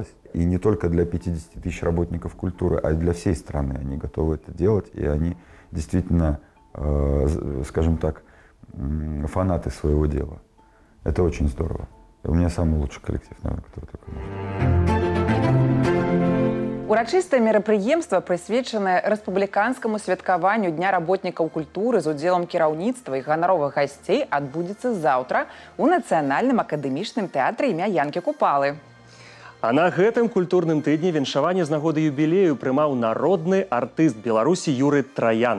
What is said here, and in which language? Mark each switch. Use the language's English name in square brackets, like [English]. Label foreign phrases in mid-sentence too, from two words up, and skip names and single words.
[Russian] И не только для 50 тысяч работников культуры, а и для всей страны они готовы это делать. И они действительно, скажем так, фанаты своего дела. Это очень здорово. У меня самый лучший коллектив, наверное, который только может. [Belarusian] Урачыстае мерапрыемства прысвечанае рэспубліканскаму святкаванню дня работнікаў культуры з удзелам кіраўніцтва і ганаровых гасцей адбудзецца заўтра у нацыянальным акадэмічным тэатры імя Янкі Купалы. А на гэтым культурным тыдні віншаванне з нагоды юбілею прымаў народны артыст Беларусі Юры Траян.